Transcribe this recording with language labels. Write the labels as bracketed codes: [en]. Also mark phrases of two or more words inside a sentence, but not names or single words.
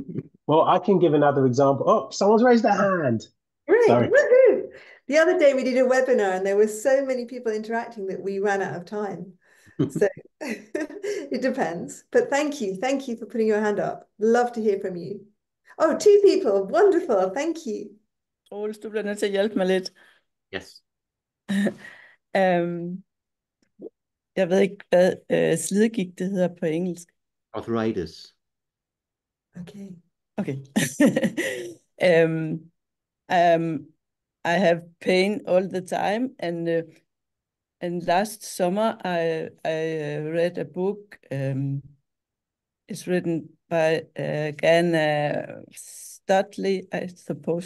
[en] Well, I can give another example. Oh, someone's raised their hand. Great. Sorry. Woohoo! The other day we did a webinar and there were so many people interacting that we ran out of time. So it depends. But thank you. Thank you for putting your hand up. Love to hear from you. Oh, 2 people. Wonderful. Thank you. [da] Troels, du bliver nødt til at hjælpe mig lidt. [en] Yes. [da] Jeg ved ikke, hvad slidgigt det hedder på engelsk. [en] Arthritis. Okay. Okay. I have pain all the time, and last summer I read a book. It's written by Hannah Studley, I suppose.